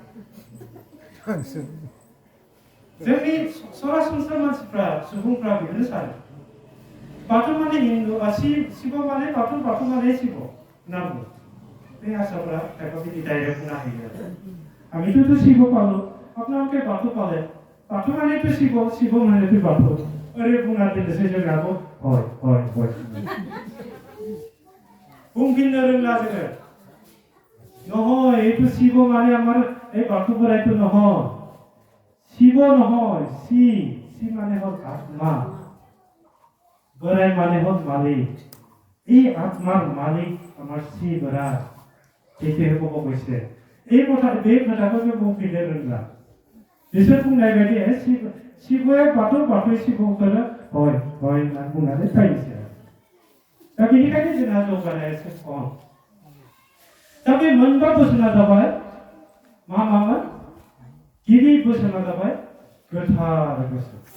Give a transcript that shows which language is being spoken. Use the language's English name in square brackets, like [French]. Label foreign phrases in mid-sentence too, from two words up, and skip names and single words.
[Bodo] जोंनि सरासनस्रा मानसिफ्रा सुबुंफ्रा बेखौनो सानो बाथौ माने हिन्दु शिव माने बाथौ माने शिव होनना बुङो बे हारसाफ्रा खायफा बिदि डाइरेक्ट बुंना होयो आमिथ' तो शिव पालो आपनालोके बाथौ पाले बाथौ माने तो शिव माने तो बाथौ ओरै बुंना दोननोसै जोंनाबो हय बुंफिननो रोंला जोङो [Assamese] নহয় এইটো শিব মানে আমার এই বাথৌ বরাইতো নহয় শিব নহয় সি মানে হল আত্মা বরাই মানে হল মালিক এই আত্মার মালিক আমার সি বরাই এইটোহে ক'ব গৈছে এই কথাটো [Bodo] বুंफिननो रोंला बिसोर बुंनाय बायदि शिबया बाथौ शिबखौनो हय होनना बुंनानै थायोसै दा बेनिखायनो जोंहा जौगानाया एसे खम दा बे मोनबा बोसोना जाबाय मामोन गिबि बोसोना जाबाय गोथार बोसोर